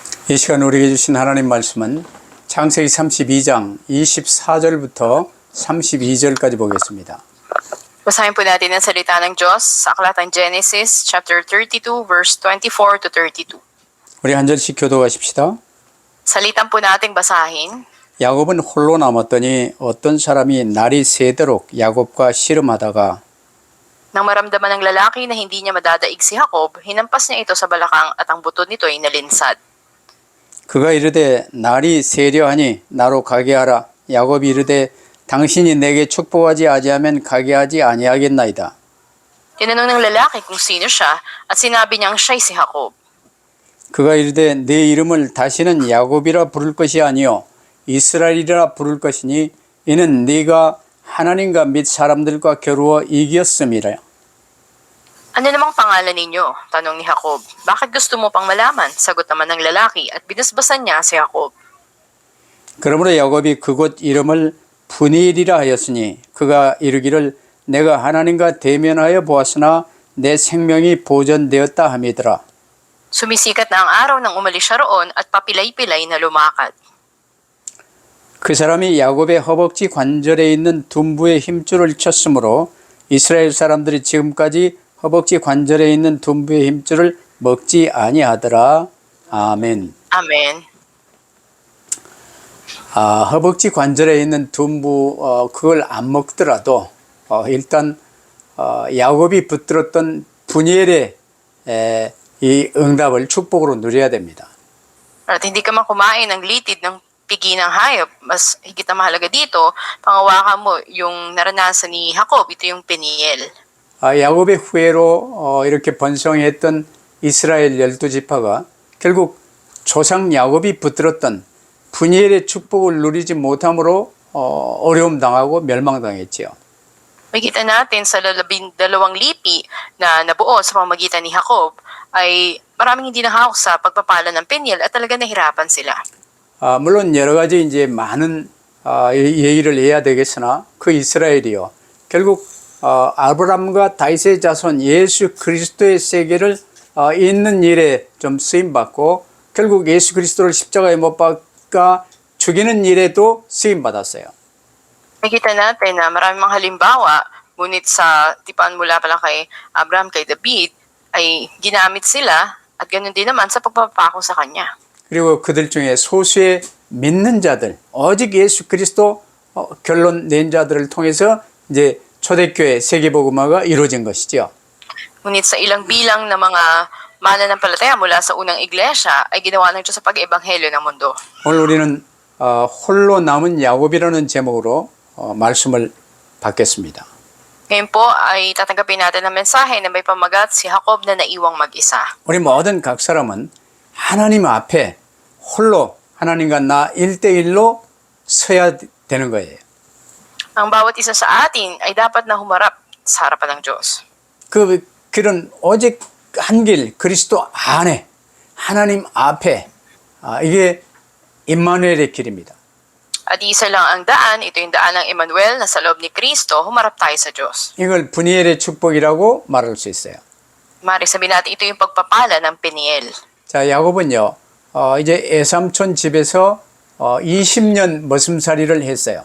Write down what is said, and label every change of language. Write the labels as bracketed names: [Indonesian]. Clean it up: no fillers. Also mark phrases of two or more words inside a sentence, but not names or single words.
[Korean] 이 시간 우리에게 주신 하나님 말씀은 창세기 32장 24절부터 32절까지 보겠습니다. [Filipino] Basahin po natin ang salita ng Diyos sa Aklatang Genesis [English] chapter 32 verse 24 to 32. [Korean] 우리 한 절씩 교도하십시다. [Filipino] Salitan po nating basahin. [Korean] 야곱은 홀로 남았더니 어떤 사람이 날이 새도록 야곱과 씨름하다가 [Filipino] Nang maramdaman ng lalaki na hindi niya madadaig si Jacob, hinampas niya ito sa balakang at ang buto nito ay nalinsad. [Korean] 그가 이르되 날이 세려하니 나로 가게 하라. 야곱이 이르되 당신이 내게 축복하지 아니하면 가게 하지 아니하겠나이다. [Filipino] Tinanong ng lalaki kung sino siya at sinabi niyang siya'y si Jacob. [Korean] 그가 이르되 내 이름을 다시는 야곱이라 부를 것이 아니요 이스라엘이라 부를 것이니 이는 네가 하나님과 및 사람들과 겨루어 이겼음이라. [Filipino] Ano namang pangalan ninyo? Tanong ni Jacob. Bakit gusto mo pang malaman? Sagot naman ng lalaki at binasbasan niya si Jacob. [Korean] 그러므로 야곱이 그곳 이름을 브니엘이라 하였으니 그가 이르기를 내가 하나님과 대면하여 보았으나 내 생명이 보존되었다 함이더라. [Filipino] Sumisikat na ang araw nang umalis siya roon at papilay-pilay na lumakad. [Korean] 그 사람이 야곱의 허벅지 관절에 있는 둔부의 힘줄을 쳤으므로 이스라엘 사람들이 지금까지 허벅지 관절에 있는 둔부의 힘줄을 먹지 아니하더라. 아멘. [Filipino] Amen. [Korean] 허벅지 관절에 있는 둔부 그걸 안 먹더라도 일단 야곱이 붙들었던 분이엘의 이 응답을 축복으로 누려야 됩니다. [Filipino] At hindi ka man kumain ng litid ng pigi ng hayop, mas higit na mahalaga dito, pangawakan mo yung naranasan ni Jacob, ito yung Peniel. [Korean] 야곱의 후예로 이렇게 번성했던 이스라엘 12지파가 결국 조상 야곱이 붙들었던 분이엘의 축복을 누리지 못함으로 어려움 당하고 멸망당했지요. [Filipino] Makita natin sa 12 lipi na nabuo sa pamamagitan ni Jacob ay maraming hindi nahawak sa pagpapala ng Peniel at talaga nahirapan sila. [Korean] 물론 여러 가지 이제 많은 얘기를 해야 되겠으나 그 이스라엘이요. 결국 아브라함과 다윗의 자손 예수 그리스도의 세계를 잇는 일에 좀 쓰임 받고 결국 예수 그리스도를 십자가에 못 박아 죽이는 일에도 쓰임 받았어요. [Filipino] Makita natin na maraming mga halimbawa, ngunit sa tipan mula pala kay Abraham, kay David, ay ginamit sila at ganoon din naman sa pagpapako sa kanya. [Korean] 그리고 그들 중에 소수의 믿는 자들, 오직 예수 그리스도 결론 낸 자들을 통해서 이제 초대교회 세계복음화가 이루어진 것이죠. [Filipino] Ngunit sa ilang bilang na mga mananampalataya mula sa unang iglesia ay ginawa ng Diyos sa pag-ebanghelyo ng mundo. [Korean] 오늘 우리는 홀로 남은 야곱이라는 제목으로 말씀을 받겠습니다. [Filipino] Ngayon po ay tatanggapin natin ang mensahe na may pamagat si Jacob na naiwang mag-isa. [Korean] 우리 모든 각 사람은 하나님 앞에 홀로 하나님과 나 1대1로 서야 되는 거예요. [Filipino] Ang bawat isa sa atin ay dapat na humarap sa harapan ng Diyos. [Korean] 그런 오직 한 길 그리스도 안에 하나님 앞에 이게 임마누엘의 길입니다. [Filipino] At isa lang ang daan, ito yung daan ng Emmanuel na sa loob ni Kristo, humarap tayo sa Diyos. [Korean] 이걸 분이엘의 축복이라고 말할 수 있어요. [Filipino] Maaaring sabihin natin, ito yung pagpapala ng Peniel. [Korean] 자, 야곱은요, 이제 애삼촌 집에서 20년 머슴살이를 했어요.